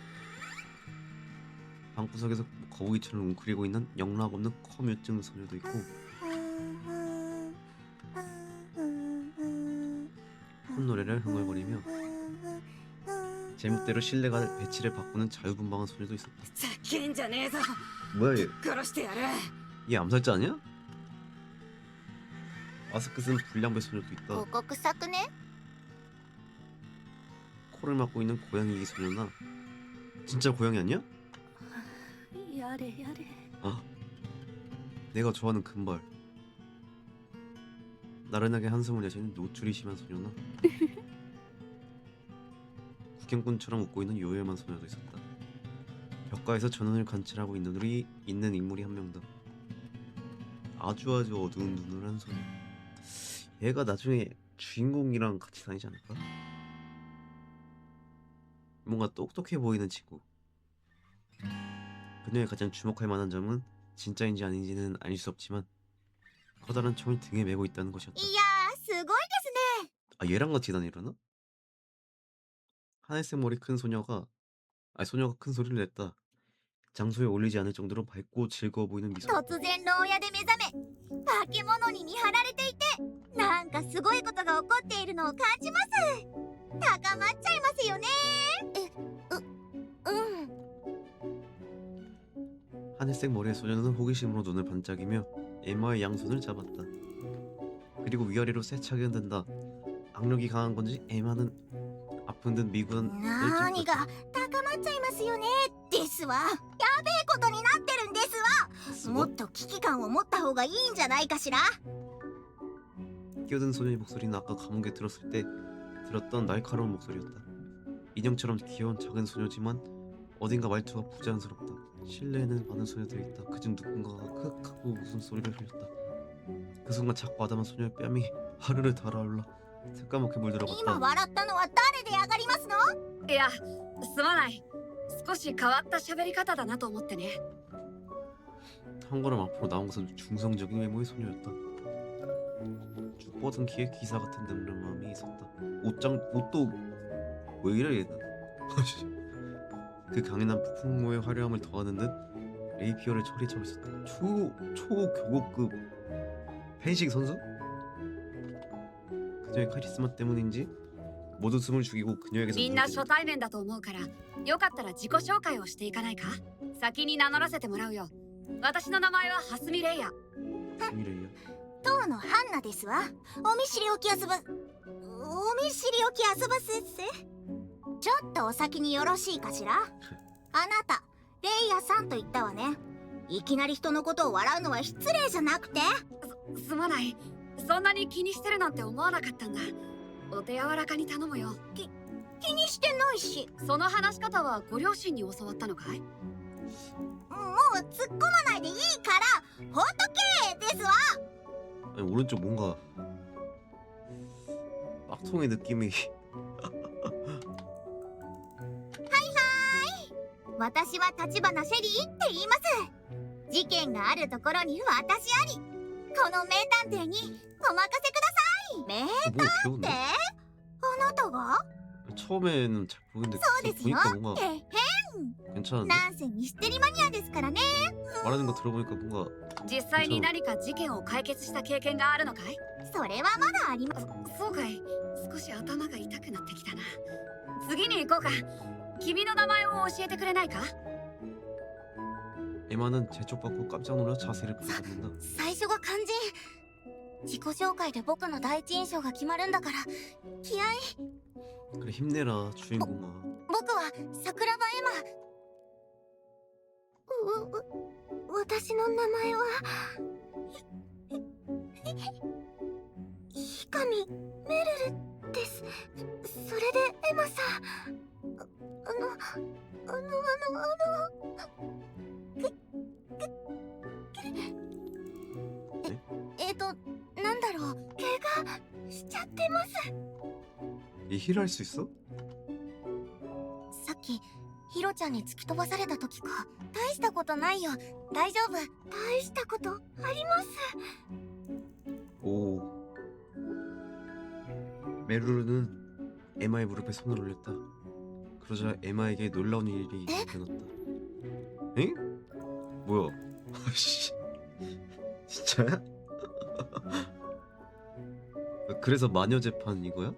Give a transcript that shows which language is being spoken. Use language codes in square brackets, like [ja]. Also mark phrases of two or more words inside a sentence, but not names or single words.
[ko] 방구석에서 거북이처럼 웅크리고 있는 영락 없는 커뮤증 소녀도 있고 콧노래를 흥얼거리며 제목대로 실내가 배치를 바꾸는 자유분방한 소녀도 있었다. [ja] ざけんじゃねえぞ [ko] 뭐야 얘? [ja] 殺してやる [ko] 얘 암살자 아니야? 마스크 쓴 불량배 소녀도 있다. [ja] 広告作ね。 [ko] 코를 막고 있는 고양이 소녀나 진짜 고양이 아니야? [ja] やれやれ。 [ko] 아, 내가 좋아하는 금발. 나른하게 한숨을 내쉬는 노출이 심한 소녀나 구경꾼처럼 웃고 있는 요염한 소녀도 있었다. 벽가에서 전원을 관찰하고 있는 인물이 한 명 더. 아주 어두운 눈을 한 소녀. 얘가 나중에 주인공이랑 같이 다니지 않을까? 뭔가 똑똑해 보이는 친구. 그녀의 가장 주목할 만한 점은 진짜인지 아닌지는 알 수 없지만 커다란 총을 등에 메고 있다는 것이었다. [ja] いやー、すごいですね。 [ko] 아 얘랑 같이 다니려나? 하늘색 머리 큰 소녀가 큰 소리를 냈다. 장소에 어울리지 않을 정도로 밝고 즐거워 보이는 미소. [ja] 突然牢屋で目覚め、化け物に見張られていて、なんかすごいことが起こっているのを感じます。高まっちゃいますよね。うん。 [ko] 하늘색 머리의 소녀는 호기심으로 눈을 반짝이며 에마의 양손을 잡았다. 그리고 위아래로 세차게 흔든다. 악력이 강한 건지 에마는 아픈 듯 미군을 [ja] 何が高まっちゃいますよねですわ。やべえことになってるんですわ。もっと危機感を持った方がいいんじゃないかしら。 [ko] 끼어든 소녀의 목소리는 아까 감옥에 들었을 때 들었던 날카로운 목소리였다. 인형처럼 귀여운 작은 소녀지만 어딘가 말투가 부자연스럽다. 실내에는 많은 소녀들이 있다. 그중 누군가가 크크 하고 웃음소리를 흘렸다. 그 순간 작고 아담한 소녀의 뺨이 하르르 달아올라 새까맣게 [ja] 今 [ko] 물들어갔다. [ja] 笑ったのは誰で上がりますの？いやすまない。少し変わった喋り方だなと思ってね。 [ko] 한 걸음 앞으로 나온 것은 중성적인 외모의 소녀였다. 쭉 뻗은 키에 기사 같은 늠름함이 있었다. 옷도 왜 이래 얘는? 그 강인한 풍모의 화려함을 더하는 듯 레이피어를 처리하고 있었다. 초교고급 펜싱 선수? 그녀의 카리스마 때문인지 모두 숨을 죽이고 그녀에게서 [ja] みんな初対面だと思うからよかったら自己紹介をしていかないか。先に名乗らせてもらうよ。私の名前は蓮見レイヤ。 [ko] 미래야. [ja] 当のハンナですわ。お見知りおき遊ばすっす。ちょっとお先によろしいかしら。あなたレイヤさんと言ったわね。いきなり人のことを笑うのは失礼じゃなくて。すまない。そんなに気にしてるなんて思わなかったんだ。お手柔らかに頼むよ。気にしてないし。その話し方はご両親に教わったのかい？もう突っ込まないでいいからほっとけですわ。 [ko] 아니 오른쪽 뭔가 빡통의 느낌이 [ja] 私は立花シェリーって言います。事件があるところに私あり。この名探偵にお任せください。名 [ko] 뭔가 귀여운데? [ja] あなたが？ [ko] 처음에는 잘 모르는데 [ja] そうですよ。 [ko] 보니까 뭔가 [ja] えへん。 [ko] 괜찮은데? [ja] なんせミステリマニアですからね。 [ko] 말하는 거 들어보니까 뭔가 [ja] 実際に何か事件を解決した経験があるのかい？それはまだありまそうかい。少し頭が痛くなってきたな。次に行こうか。君の名前を教えてくれないか？ [ko] 에마는 재촉받고 깜짝 놀라 자세를 바꿔잡는다. [ja] 最初が肝心。自己紹介で僕の第一印象が決まるんだから気合い。 [ko] 그래 힘내라 주인공아. [ja] 僕は桜庭エマ。私の名前は碇メルルです。それでエマさん、なんだろう、怪我しちゃってます。 [ko] 얘 힐할 수 있어? [ja] さっきヒロちゃんに突き飛ばされた時か。大したことないよ。大丈夫。大したことあります。 [ko] 오 메루르는 에마의 무릎에 손을 올렸다. 그러자 에마에게 놀라운 일이 일어났다. 엥? 뭐야? 아씨, 진짜야? 그래서 마녀 재판 이거야?